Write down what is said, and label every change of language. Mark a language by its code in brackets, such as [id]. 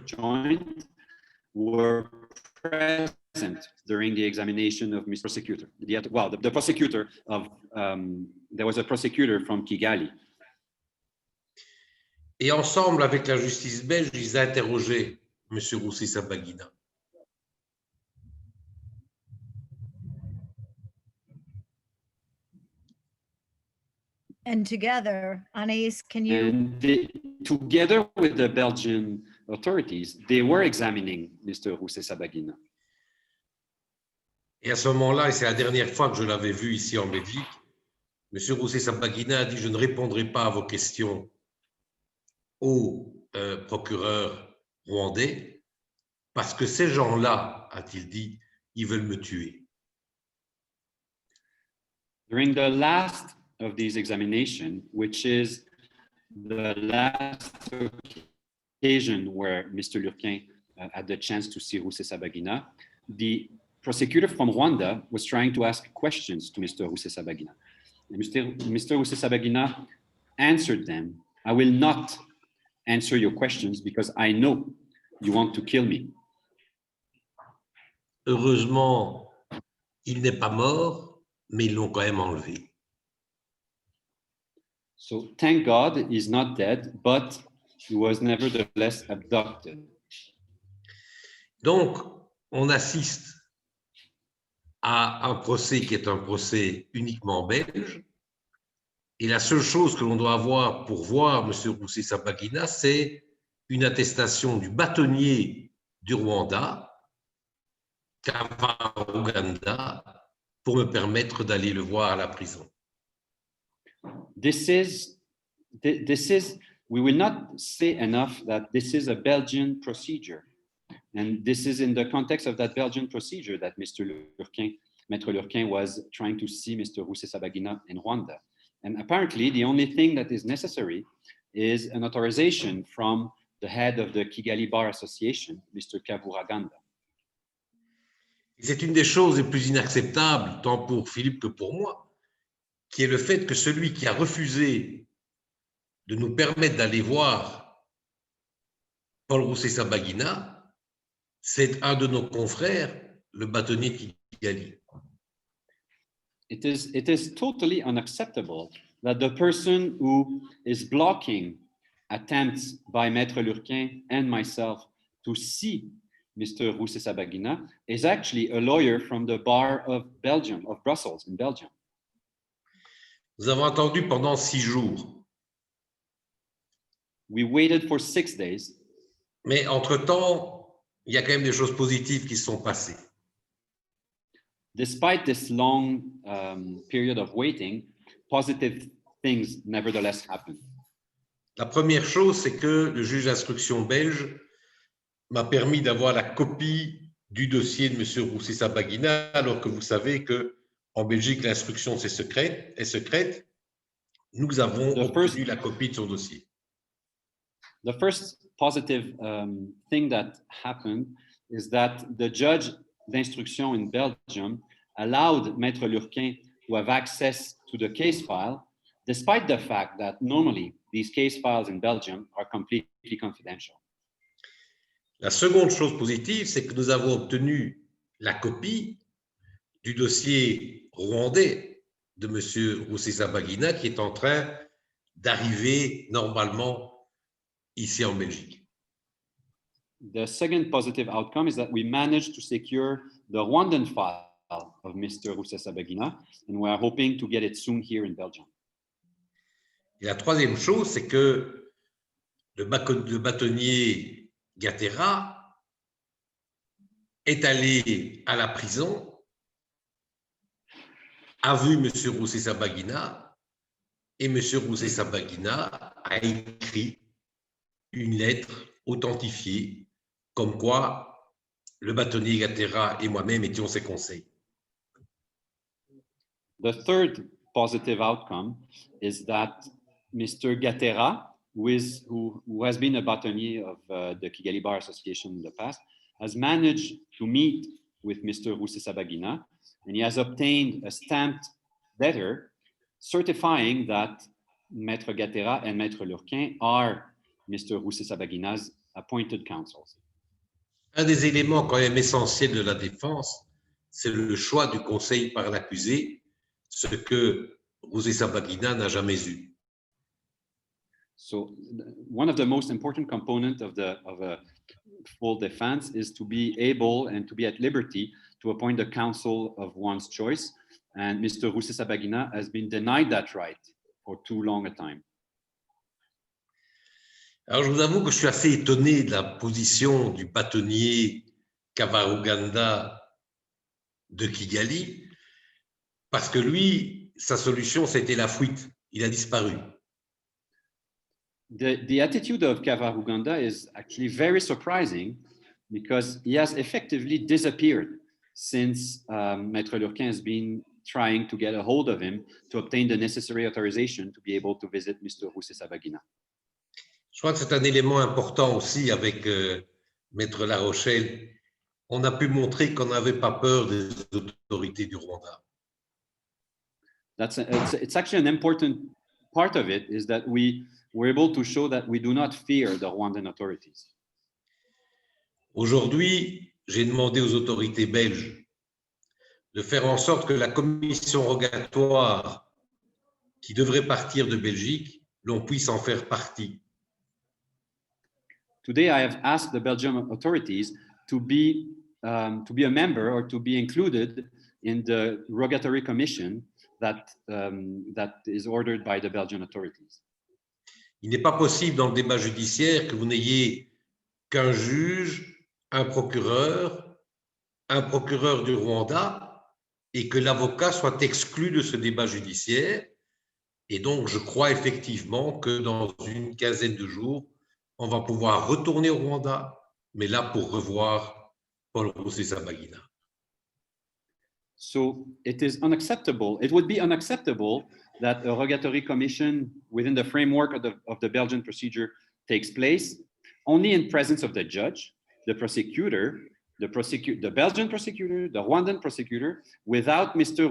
[en] joint were present during the examination of Mr. Prosecutor. The prosecutor of, there was a prosecutor from Kigali. [fr] Et ensemble, avec la justice belge, ils interrogeaient M. Rusesabagina. [en] And together, Anais, can you, And together with the Belgian authorities, they were examining Mr. Rusesabagina. [fr] Et à ce moment-là, et c'est la dernière fois que je l'avais vu ici en Belgique, M. Rusesabagina a dit « Je ne répondrai pas à vos questions au procureur rwandais parce que ces gens-là, a-t-il dit, ils veulent me tuer. » [en] During the last of these examinations, which is the last occasion where Mr. Lurquin had the chance to see Rusesabagina, the prosecutor from Rwanda was trying to ask questions to Mr. Rusesabagina. And Mr. Rusesabagina answered them, "I will not answer your questions because I know you want to kill me." [fr] Heureusement, il n'est pas mort, mais ils l'ont quand même enlevé. [en] So thank God he's not dead, but he was nevertheless abducted. [fr] Donc, on assiste à un procès qui est un procès uniquement belge. Et la seule chose que l'on doit avoir pour voir M. Rusesabagina, c'est une attestation du bâtonnier du Rwanda, Kavaruganda, pour me permettre d'aller le voir à la prison. [en] This is, we will not say enough that this is a Belgian procedure. And this is in the context of that Belgian procedure that Mr. Lurquin, Maître Lurquin was trying to see Mr. Rusesabagina in Rwanda. And apparently, the only thing that is necessary is an authorization from the head of the Kigali Bar Association, Mr. Kavuraganda. [fr] Et c'est une des choses les plus inacceptables, tant pour Philippe que pour moi, qui est le fait que celui qui a refusé de nous permettre d'aller voir Paul Rusesabagina, c'est un de nos confrères, le bâtonnier de Kigali. [en] It is totally unacceptable that the person who is blocking attempts by Maître Lurquin and myself to see Mr. Rusesabagina is actually a lawyer from the bar of Belgium, of Brussels in Belgium. [fr] Nous avons attendu pendant 6 jours. [en] We waited for 6 days. [fr] Mais entre-temps, il y a quand même des choses positives qui se sont passées. [en] Despite this long period of waiting, positive things nevertheless happened. [fr] La première chose, c'est que le juge d'instruction belge m'a permis d'avoir la copie du dossier de M. Rusesabagina, alors que vous savez qu'en Belgique, l'instruction est secrète. Nous avons obtenu la copie de son dossier. [en] The first positive thing that happened is that the judge d'instruction in Belgium allowed Maître Lurquin to have access to the case file, despite the fact that normally these case files in Belgium are completely confidential. [fr] La seconde chose positive, c'est que nous avons obtenu la copie du dossier rwandais de M. Rusesabagina qui est en train d'arriver normalement ici en Belgique. [en] The second positive outcome is that we managed to secure the Rwandan file of Mr. Rusesabagina, and we are hoping to get it soon here in Belgium. [fr] Et la troisième chose, c'est que le bâtonnier Gatera est allé à la prison, a vu M. Rusesabagina, et M. Rusesabagina a écrit une lettre authentifiée, comme quoi le bâtonnier Gatera et moi-même étions ses conseils. [en] The third positive outcome is that Mr. Gatera, who has been a bâtonnier of the Kigali Bar Association in the past, has managed to meet with Mr. Rusesabagina, and he has obtained a stamped letter certifying that Maître Gatera and Maître Lurquin are Mr. Rusesabagina's appointed counsels. [fr] Un des éléments quand même essentiels de la défense, c'est le choix du conseil par l'accusé, ce que Rusesabagina n'a jamais eu. [en] So one of the most important components of a full defense is to be able and to be at liberty to appoint the counsel of one's choice. And Mr. Rusesabagina has been denied that right for too long a time. [fr] Alors je vous avoue que je suis assez étonné de la position du bâtonnier Kavuraganda de Kigali, parce que lui, sa solution, c'était la fuite. Il a disparu. [en] The attitude of Kavuraganda is actually very surprising because he has effectively disappeared since Maître Lurquin has been trying to get a hold of him to obtain the necessary authorization to be able to visit Mr. Rusesabagina. [fr] Je crois que c'est un élément important aussi avec Maître La Rochelle. On a pu montrer qu'on n'avait pas peur des autorités du Rwanda. [en] It's actually an important part of it is that we were able to show that we do not fear the Rwandan authorities. [fr] Aujourd'hui, j'ai demandé aux autorités belges de faire en sorte que la commission rogatoire qui devrait partir de Belgique, l'on puisse en faire partie. [en] Today, I have asked the Belgian authorities to be a member or to be included in the rogatory commission that is ordered by the Belgian authorities. [fr] Il n'est pas possible dans le débat judiciaire que vous n'ayez qu'un juge, un procureur du Rwanda et que l'avocat soit exclu de ce débat judiciaire. Et donc, je crois effectivement que dans une quinzaine de jours, on va pouvoir retourner au Rwanda, mais là pour revoir Paul Rusesabagina. [en] So it is unacceptable. It would be unacceptable that a rogatory commission within the framework of the Belgian procedure takes place only in presence of the judge, the prosecutor, the Belgian prosecutor, the Rwandan prosecutor, without Mr.